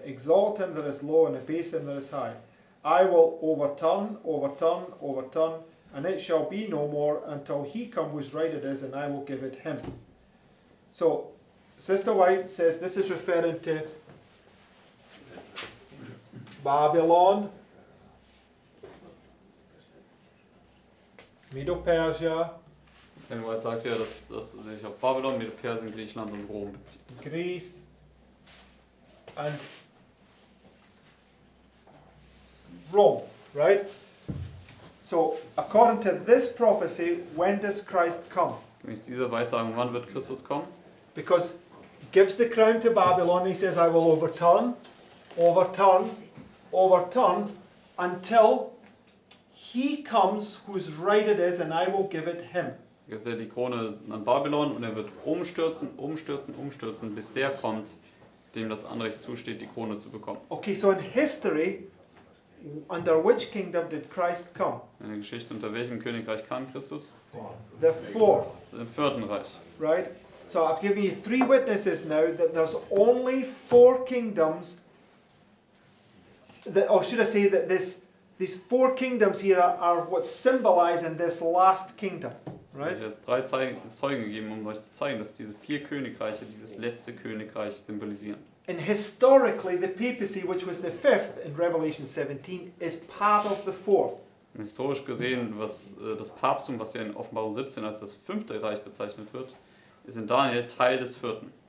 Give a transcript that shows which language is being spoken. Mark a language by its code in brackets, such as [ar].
[en] Exalt him that is low, and abase him that is high. I will overturn, and it shall be no more until he come whose right it is, and I will give it him. So, Sister White says this is referring to Babylon, Medo-Persia, [de] Ellen White sagt ja, dass sich auf Babylon, Medo-Persien, Griechenland und Rom bezieht. [en] Greece, and Rome, right? So, according to this prophecy, when does Christ come? [de] Gemäß dieser Weissagung, wann wird Christus kommen? [en] Because he gives the crown to Babylon, he says, I will overturn, overturn, overturn, until he comes whose right it is, and I will give it him. [de] Gibt er die Krone an Babylon und er wird umstürzen, umstürzen, umstürzen, bis der kommt, dem das Anrecht zusteht, die Krone zu bekommen. [en] Okay, so in history, under which kingdom did Christ come? [de] In der Geschichte, unter welchem Königreich kam Christus? [en] The fourth, [de] Im Vierten Reich. [en] right? So I've given you 3 witnesses now that there's only 4 kingdoms, that, or should I say that these 4 kingdoms here are what's symbolized in this last kingdom, [de] Ich [en] right? [de] habe jetzt 3 Zeugen gegeben, um euch zu zeigen, dass diese 4 Königreiche dieses letzte Königreich symbolisieren. [en] And historically, the papacy, which was the 5th in Revelation 17, is part of the 4th. [de] Und historisch gesehen, was das Papsttum, was ja in Offenbarung 17 als das 5. Reich bezeichnet wird, ist in Daniel Teil des 4.